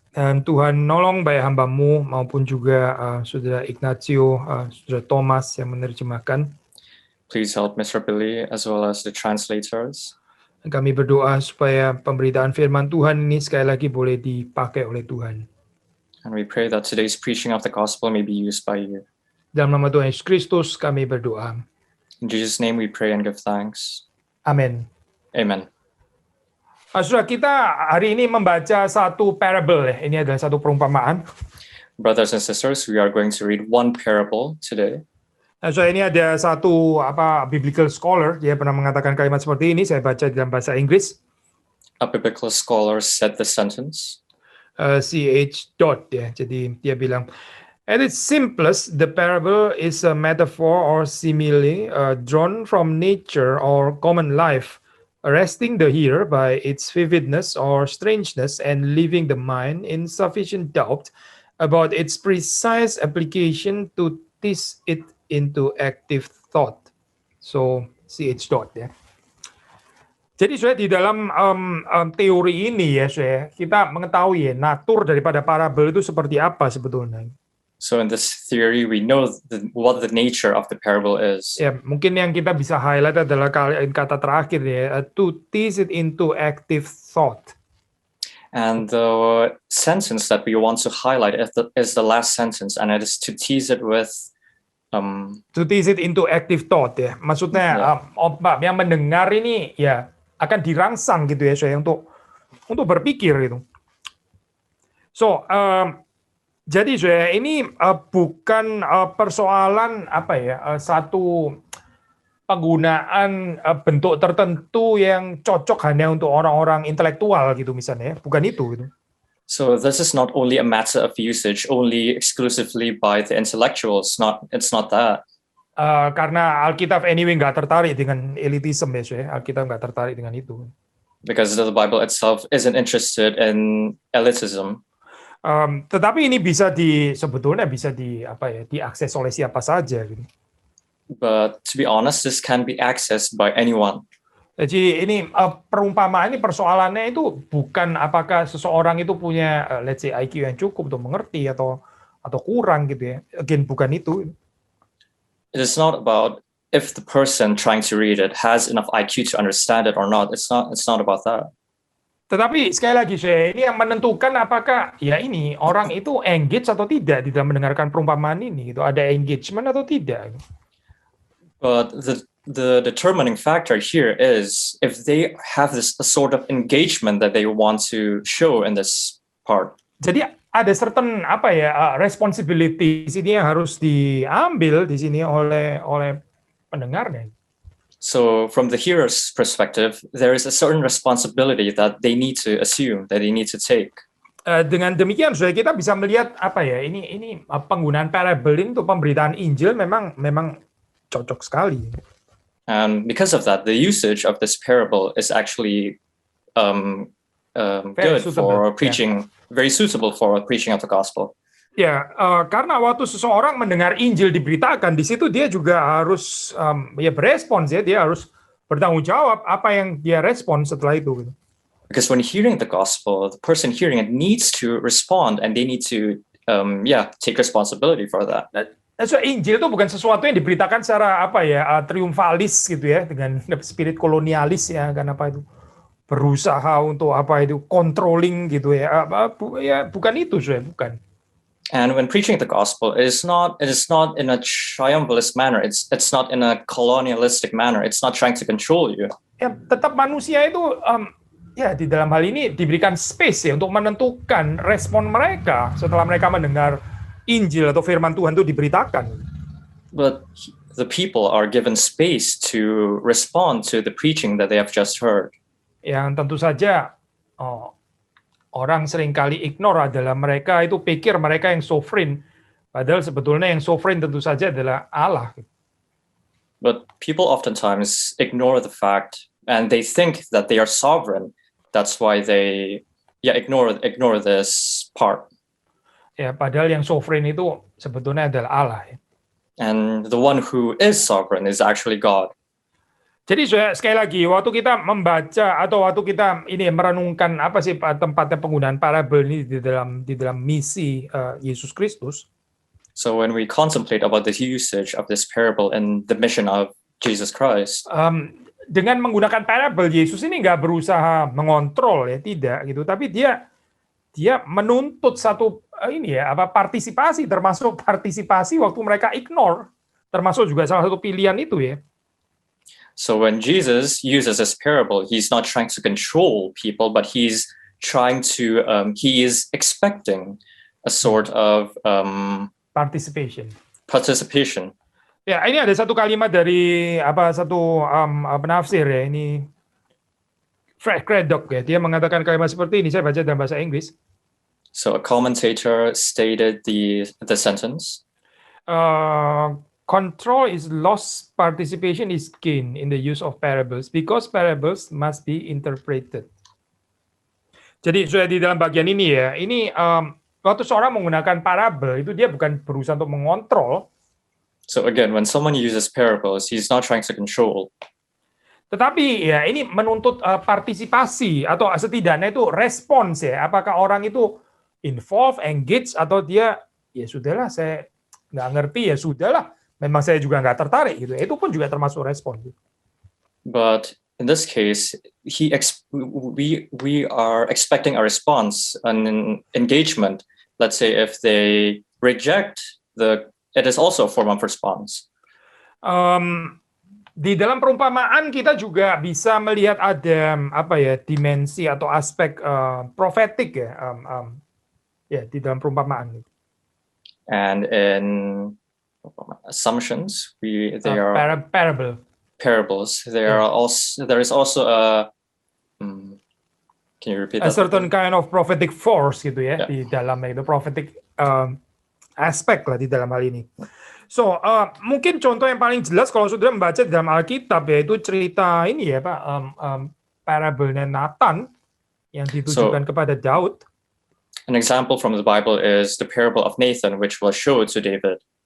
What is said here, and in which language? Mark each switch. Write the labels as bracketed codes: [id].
[id] Dan Tuhan nolong baik hamba-Mu maupun juga saudara Ignacio, saudara Thomas yang menerjemahkan. [en] Please help Mr. Billy as well as the translators. [id] Kami berdoa supaya pemberitaan firman Tuhan ini sekali lagi boleh dipakai oleh Tuhan. [en] And we pray that today's preaching of the gospel may be used by you. [id] Dalam nama Tuhan Yesus Kristus kami berdoa. [en] In Jesus' name we pray and give thanks. [id] Amin. [en] Amen. [id] Saudara, kita hari ini membaca satu parable. Ini adalah satu perumpamaan. [en] Brothers and sisters, we are going to read one parable today. [id] Saudara, ini ada satu biblical scholar, dia pernah mengatakan kalimat seperti ini, saya baca dalam bahasa Inggris. [en] A biblical scholar said the sentence. [id] C.H. Dodd, ya. Jadi dia bilang, [en] at its simplest, the parable is a metaphor or simile drawn from nature or common life, arresting the hearer by its vividness or strangeness and leaving the mind in sufficient doubt about its precise application to tease it into active thought. [id] So, C.H. Dodd, ya. Jadi saya di dalam teori ini ya saya kita mengetahui ya natur daripada parabel itu seperti apa sebetulnya. [en] So in this theory we know what the nature of the parable is. [id] Ya, mungkin yang kita bisa highlight adalah kata terakhir ya, [en] to tease it into active thought. And the sentence that we want to highlight is the last sentence, and it is to tease it with to tease it into active thought ya. [id] Maksudnya yang mendengar ini ya akan dirangsang gitu ya saya untuk berpikir gitu. So jadi saya ini bukan persoalan apa ya satu penggunaan bentuk tertentu yang cocok hanya untuk orang-orang intelektual gitu misalnya, bukan itu gitu. [en] So this is not only a matter of usage only exclusively by the intellectuals. It's not that. [id] Karena Alkitab anyway nggak tertarik dengan elitism ya, Alkitab nggak tertarik dengan itu. [en] Because the Bible itself isn't interested in elitism. [id] Tetapi ini sebetulnya bisa diakses oleh siapa saja gitu. [en] But to be honest, this can be accessed by anyone. [id] Jadi ini perumpamaan ini persoalannya itu bukan apakah seseorang itu punya [en] let's say [id] IQ yang cukup untuk mengerti atau kurang gitu ya. Again bukan itu. [en] It is not about if the person trying to read it has enough IQ to understand it or not. It's not about that. [id] Tetapi sekali lagi ini yang menentukan apakah ya ini orang itu engage atau tidak di dalam mendengarkan perumpamaan ini gitu. Ada engagement atau tidak. [en] But the determining factor here is if they have this sort of engagement that they want to show in this part. [id] Jadi ada certain responsibility di sini yang harus diambil di sini oleh pendengarnya. [en] So from the hearer's perspective, there is a certain responsibility that they need to assume, that they need to take. [id] Dengan demikian sudah kita bisa melihat ini penggunaan parable ini untuk pemberitaan Injil memang cocok sekali. [en] And because of that, the usage of this parable is actually good for preaching, very suitable for preaching of the gospel. [id] Ya, karena waktu seseorang mendengar Injil diberitakan, di situ dia juga harus berespons ya, dia harus bertanggung jawab apa yang dia respon setelah itu. [en] Because when hearing the gospel, the person hearing it needs to respond, and they need to take responsibility for that. [id] So Injil itu bukan sesuatu yang diberitakan secara triumfalis gitu ya, dengan spirit kolonialis ya, kan berusaha untuk controlling gitu ya, bukan itu bukan. [en] And when preaching the gospel, it is not in a triumphalist manner. It's not in a colonialistic manner. It's not trying to control you. [id] Ya, tetap manusia itu di dalam hal ini diberikan space ya untuk menentukan respon mereka setelah mereka mendengar Injil atau firman Tuhan itu diberitakan. [en] But the people are given space to respond to the preaching that they have just heard. [id] Yang tentu saja orang seringkali ignore adalah mereka itu pikir mereka yang sovereign, padahal sebetulnya yang sovereign tentu saja adalah Allah. [en] But people oftentimes ignore the fact, and they think that they are sovereign. That's why they ignore this part. [id] Ya, padahal yang sovereign itu sebetulnya adalah Allah. Ya. [en] And the one who is sovereign is actually God. [id] Jadi sekali lagi, waktu kita membaca atau waktu kita merenungkan apa sih tempatnya penggunaan parabel ini di dalam misi Yesus Kristus. [en] So when we contemplate about the usage of this parable in the mission of Jesus Christ, [id] dengan menggunakan parabel Yesus ini nggak berusaha mengontrol ya, tidak gitu, tapi dia menuntut satu partisipasi, termasuk partisipasi waktu mereka ignore, termasuk juga salah satu pilihan itu ya. [en] So when Jesus uses this parable, he's not trying to control people, but he's trying to he is expecting a sort of participation. [id] Ya, ini ada satu kalimat dari penafsir ya, ini Fred Craddock ya, dia mengatakan kalimat seperti ini, saya baca dalam bahasa Inggris. [en] So a commentator stated the sentence. Control is lost, participation is gained in the use of parables because parables must be interpreted. [id] Jadi sudah di dalam bagian ini ya, ini waktu seorang menggunakan parabel itu dia bukan berusaha untuk mengontrol. [en] So again, when someone uses parables, he's not trying to control. [id] Tetapi ya ini menuntut partisipasi atau setidaknya itu respons ya. Apakah orang itu involve, engage, atau dia ya sudahlah saya nggak ngerti ya sudahlah. Memang saya juga nggak tertarik gitu. Itu pun juga termasuk respon. [en] But in this case, we are expecting a response, an engagement. Let's say if they reject it is also a form of response. [id] Di dalam perumpamaan kita juga bisa melihat ada dimensi atau aspek profetik ya, di dalam perumpamaan. [en] And in assumptions, they are parable. parables, there is also can you repeat a that? certain kind of prophetic force [id] gitu ya [en] Yeah. [id] di dalamnya itu prophetic aspek lah di dalam hal ini. So mungkin contoh yang paling jelas kalau saudara membaca di dalam Alkitab yaitu cerita ini ya Pak, parable-nya Nathan yang ditujukan kepada Daud. [en] An example from the Bible is the parable of Nathan, which was shown to David.